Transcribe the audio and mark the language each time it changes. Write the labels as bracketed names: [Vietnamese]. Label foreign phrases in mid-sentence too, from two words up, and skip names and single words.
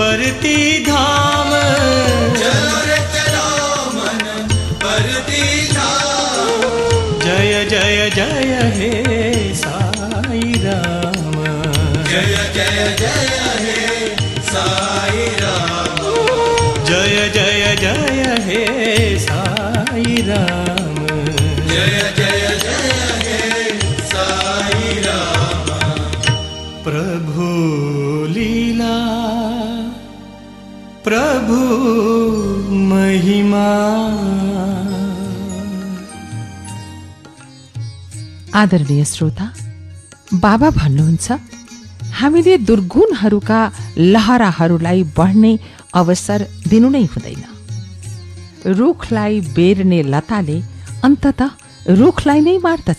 [Hindi] परती धाम, चलो रे चलो मन परती धाम। जय जय जय हे साई राम, जय जय जय हे साई राम। जय जय जय हे साई राम, जय जय जय हे साई राम। प्रभु लीला प्रभु महिमा। [Nepali] आदरणीय श्रोता, बाबा भन्नुहुन्छ हामीले दुर्गुणहरूका लहराहरूलाई बढ्ने अवसर दिनु नै हुँदैन। रुखलाई बेर्ने लताले अन्ततः रुखलाई नै मार्दछ।